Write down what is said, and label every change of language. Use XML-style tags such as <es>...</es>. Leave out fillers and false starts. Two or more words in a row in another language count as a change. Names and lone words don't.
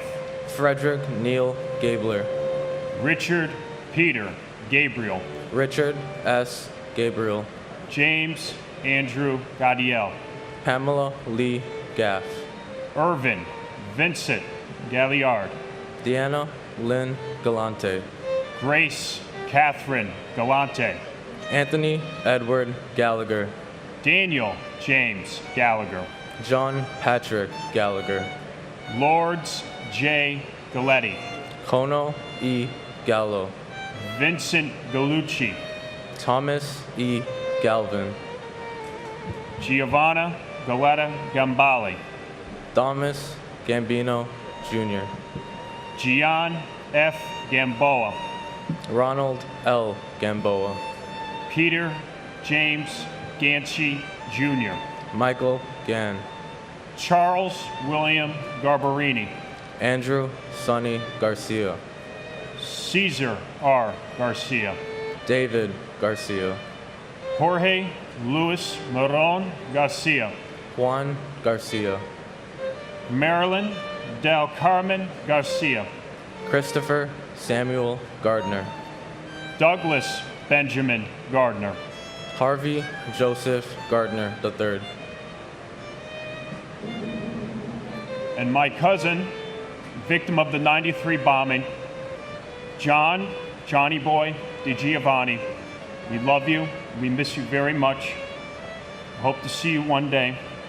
<en>Frederick Neil Gabler, Richard Peter Gabriel, Richard S. Gabriel, James Andrew Gadiel, Pamela Lee Gaff, Irvin Vincent Galliard, Deanna Lynn Galante, Grace Catherine Galante, Anthony Edward Gallagher, Daniel James Gallagher, John Patrick Gallagher, Lords J. Galletti, Kono E. Gallo, Vincent Gallucci, Thomas E. Galvin, Giovanna Galetta Gambale, Thomas Gambino Jr., Gian F. Gamboa, Ronald L. Gamboa, Peter James Ganchi Jr., Michael Gann, Charles William Garbarini, Andrew Sonny Garcia, Caesar R. Garcia, David Garcia, Jorge Luis Moron Garcia, Juan Garcia, Marilyn Del Carmen Garcia, Christopher Samuel Gardner, Douglas Benjamin Gardner, Harvey Joseph Gardner III, and my cousin, victim of the 93 bombing, Johnny Boy DiGiovanni, We love you. We miss you very much. Hope to see you one day.</en>